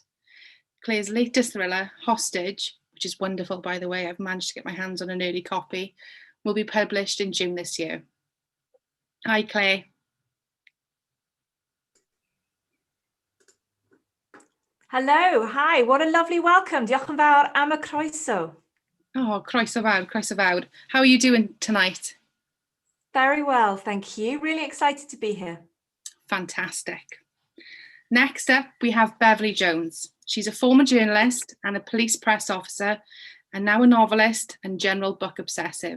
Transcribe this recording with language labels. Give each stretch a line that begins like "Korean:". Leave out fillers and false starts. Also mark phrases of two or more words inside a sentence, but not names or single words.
English: Clare's latest thriller, Hostage, which is wonderful by the way, I've managed to get my hands on an early copy, will be published in June this year. Hi Clare. Hello, hi, what a lovely welcome.
Welsh: Diolch yn fawr am y croeso. Oh, croeso fawr, croeso fawr.
English: How are you doing tonight? Very well, thank you. Really excited to be here. Fantastic. Next up, we have Beverly Jones. She's a former journalist and a police press officer, and now a novelist and general book obsessive.